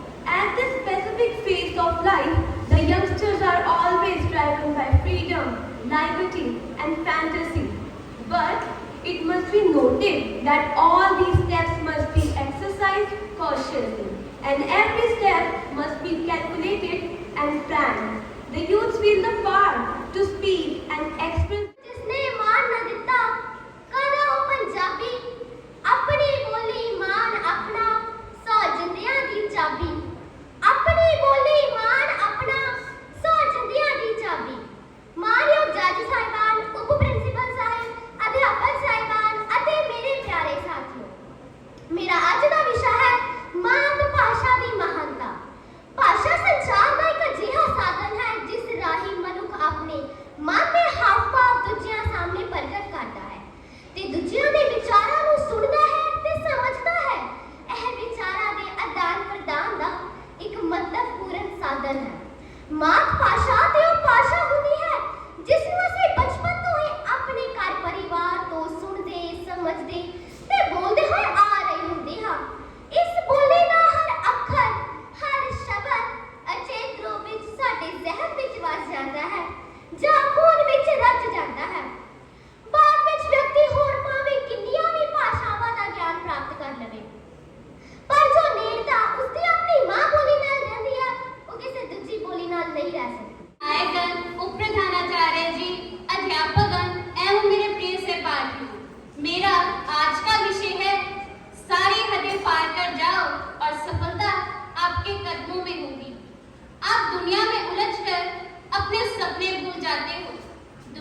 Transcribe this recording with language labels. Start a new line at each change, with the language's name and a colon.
English: At this specific phase of life, the youngsters are always driven by freedom, liberty, and fantasy. But it must be noted that all these steps must be exercised cautiously, and every step must be calculated and planned. The youths feel the power to speak and express.
Punjabi: जिसने मान न दिता कदा ओ पंजाबी, अपनी बोली मान अपना, सौ जिंदियां दी चाबी। अपनी बोली मान अपना, सौ जिंदियां दी चाबी। मानयोग जज साहिबान, उप प्रिंसिपल साहिब, अध्यापक साहिबान ਅਤੇ ਮੇਰੇ ਪਿਆਰੇ ਸਾਥੀਓ, ਮੇਰਾ ਅੱਜ ਦਾ ਵਿਸ਼ਾ ਹੈ ਮਾਤ ਭਾਸ਼ਾ ਦੀ ਮਹਾਨਤਾ। ਭਾਸ਼ਾ ਸੰਚਾਰ ਦਾ ਇੱਕ ਅਜਿਹਾ ਸਾਧਨ ਹੈ ਜਿਸ ਰਾਹੀਂ ਮਨੁੱਖ ਆਪਣੇ ਮਨ ਦੇ ਹਾਵ ਭਾਵ ਦੂਜਿਆਂ ਸਾਹਮਣੇ ਪ੍ਰਗਟ ਕਰਦਾ ਹੈ ਤੇ ਦੂਜਿਆਂ ਦੇ ਵਿਚਾਰਾਂ ਨੂੰ ਸੁਣਦਾ ਹੈ ਤੇ ਸਮਝਦਾ ਹੈ। ਇਹ ਵਿਚਾਰਾਂ ਦੇ ਆਦਾਨ ਪ੍ਰਦਾਨ ਦਾ ਇੱਕ ਮਹੱਤਵਪੂਰਨ ਸਾਧਨ ਹੈ। ਮਾਤ ਭਾਸ਼ਾ ਤੇ ਉਹ ਭਾਸ਼ਾ ਹੁੰਦੀ ਹੈ ਜਿਸ ਨੂੰ ਅਸੀਂ ਬਚਪਨ ਤੋਂ ਹੀ ਆਪਣੇ ਘਰ ਪਰਿਵਾਰ ਤੋਂ ਸੁਣਦੇ, ਸਮਝਦੇ ਤੇ ਬੋਲਦੇ ਹੋਏ ਆ ਰਹੇ ਹੁੰਦੇ ਹਾਂ। ਇਸ ਬੋਲੀ ਦਾ ਹਰ ਅੱਖਰ, ਹਰ ਸ਼ਬਦ ਅਚੇਤ ਰੂਪ ਵਿੱਚ ਸਾਡੇ ਜ਼ਿਹਨ ਵਿੱਚ ਵਸ ਜਾਂਦਾ ਹੈ ਜਾਂ ਖੂਨ ਵਿੱਚ ਰਚ ਜਾਂਦਾ ਹੈ। ਬਾਅਦ ਵਿੱਚ ਵਿਅਕਤੀ ਹੋਰ ਭਾਵੇਂ ਕਿੰਨੀਆਂ ਵੀ ਭਾਸ਼ਾਵਾਂ ਦਾ ਗਿਆਨ ਪ੍ਰਾਪਤ ਕਰ ਲਵੇ, ਪਰ ਜੋ ਨੇੜਤਾ ਉਸਦੀ ਆਪਣੀ ਮਾਂ ਬੋਲੀ ਨਾਲ ਰਹਿੰਦੀ ਹੈ, ਉਹ ਕਿਸੇ ਦੂਜੀ ਬੋਲੀ ਨਾਲ
Hindi: नहीं रह सकती। आयगण, उपप्रधानाचार्य जी, अध्यापकगण एवं मेरे प्रिय सहपाठियों, मेरा आज का विषय है सारी हदें पार कर जाओ और सफलता आपके कदमों में होगी। आप दुनिया में उलझकर अपने सपने भूल जाते हो।